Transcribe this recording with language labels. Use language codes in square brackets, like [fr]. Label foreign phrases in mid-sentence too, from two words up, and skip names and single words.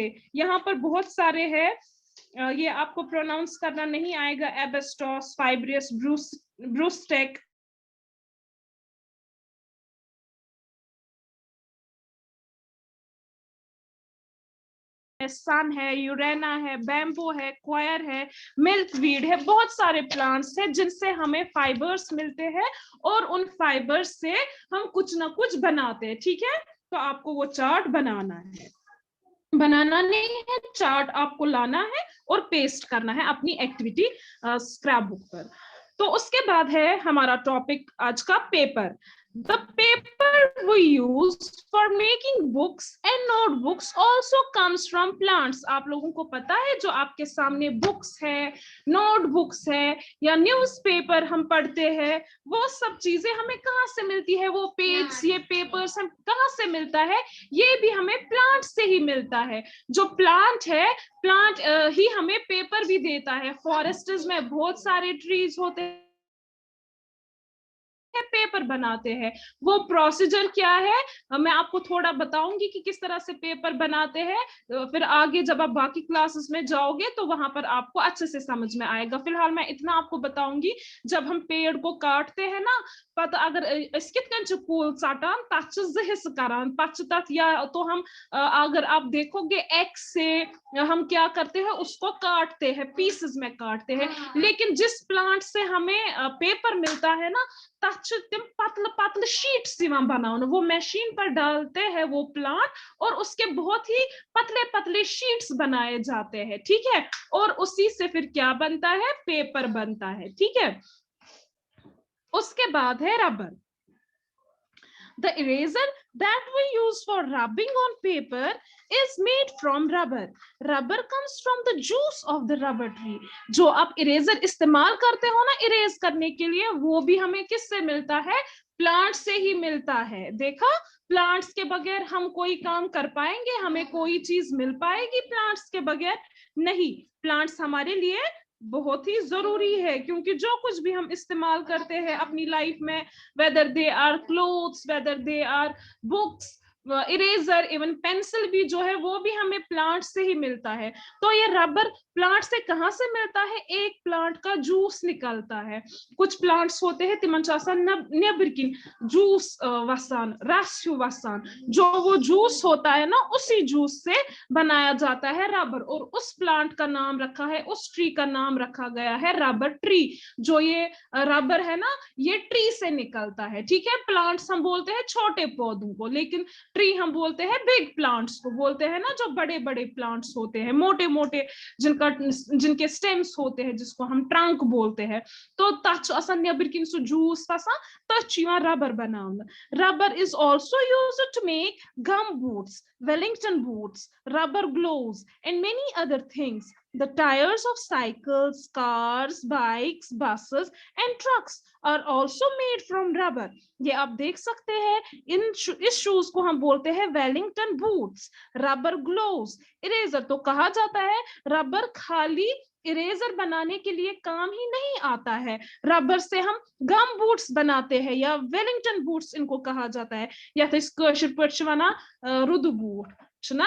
[hi] यहाँ पर बहुत सारे हैं, ये आपको प्रोनाउंस करना नहीं आएगा, एबेस्टॉस, फाइब्रियस, ब्रूस्टेक, सन है, यूरेना है, बैम्बो है, क्वायर है, मिल्कवीड है, बहुत सारे प्लांट्स हैं जिनसे हमें फाइबर्स मिलते हैं और उन फाइबर्स से हम कुछ ना कुछ बनाते हैं, ठीक है। तो आपको वो चार्ट बनाना है, बनाना नहीं है, चार्ट आपको लाना है और पेस्ट करना है अपनी [en] activity scrapbook [hi] पर। तो उसके बाद है हमारा टॉपिक आज का पेपर। [en] The paper we use for making books and notebooks also comes from plants. [hi] आप लोगों को पता है जो आपके सामने बुक्स है, नोटबुक्स है या न्यूज़पेपर हम पढ़ते हैं, वो सब चीजें हमें कहाँ से मिलती है, वो पेज, ये पेपर्स हम कहाँ से मिलता है, ये भी हमें प्लांट से ही मिलता है। जो प्लांट है, प्लांट ही हमें पेपर भी देता है। फॉरेस्ट्स में बहुत सारे ट्रीज होते हैं, पेपर बनाते हैं। वो प्रोसीजर क्या है मैं आपको थोड़ा बताऊंगी कि किस तरह से पेपर बनाते हैं, फिर आगे जब आप बाकी क्लासेस में जाओगे तो वहां पर आपको अच्छे से समझ में आएगा। फिलहाल मैं इतना आपको बताऊंगी, जब हम पेड़ को काटते हैं ना, पता अगर [ks] कूल षटान तथ करान तथ, [hi] या तो हम अगर आप देखोगे एक्स से हम क्या करते हैं, उसको काटते हैं, पीसेस में काटते हैं। लेकिन जिस प्लांट से हमें पेपर मिलता है ना, तम पतले पतले शीट्स बनाने, वो मशीन पर डालते हैं वो प्लांट, और उसके बहुत ही पतले पतले शीट्स बनाए जाते हैं, ठीक है। और उसी से फिर क्या बनता है, पेपर बनता है, ठीक है। उसके बाद है रबर। [en] The eraser that we use for rubbing on paper is made from rubber. Rubber comes from the juice of the rubber tree. [hi] जो आप इरेजर इस्तेमाल करते हो ना इरेज करने के लिए, वो भी हमें किससे मिलता है, प्लांट से ही मिलता है। देखा, प्लांट्स के बगैर हम कोई काम कर पाएंगे, हमें कोई चीज मिल पाएगी प्लांट्स के बगैर? नहीं, प्लांट्स हमारे लिए बहुत ही जरूरी है, क्योंकि जो कुछ भी हम इस्तेमाल करते हैं अपनी लाइफ में, [en] whether they are clothes, whether they are books, eraser, even pencil [hi] भी जो है वो भी हमें प्लांट से ही मिलता है। तो ये रबर प्लांट से कहाँ से मिलता है, एक प्लांट का जूस निकलता है। कुछ प्लांट्स होते हैं [ks] तिमन नेबरकिन जूस वसान, रस वसान, [hi] जो वो जूस होता है ना, उसी जूस से बनाया जाता है रबर। और उस प्लांट का नाम रखा है, उस ट्री का नाम रखा गया है रबर ट्री। जो ये रबर है ना, ये ट्री से निकलता है, ठीक है। प्लांट्स हम बोलते हैं छोटे पौधों को, लेकिन ट्री हम बोलते हैं [en] big plants [hi] को, बोलते हैं ना जो बड़े बड़े प्लांट्स होते हैं, मोटे मोटे, जिनके स्टेम्स होते हैं, जिसको हम ट्रंक बोलते हैं। [ks] तो तच असन नेबरकिन सु जूस वसान, तच रबर बनाना। [en] Rubber is also used to make gum boots, Wellington boots, rubber gloves, and many other things. The tires of cycles, cars, bikes, buses, and trucks are also made from rubber. [hi] ये आप देख सकते हैं, इस शूज को हम बोलते हैं [en] Wellington boots, rubber gloves, eraser. [hi] तो कहा जाता है रबर खाली इरेजर बनाने के लिए काम ही नहीं आता है, रबर से हम [en] gum boots [hi] बनाते हैं, या [en] Wellington boots [hi] इनको कहा जाता है, या रुदु बूट ना।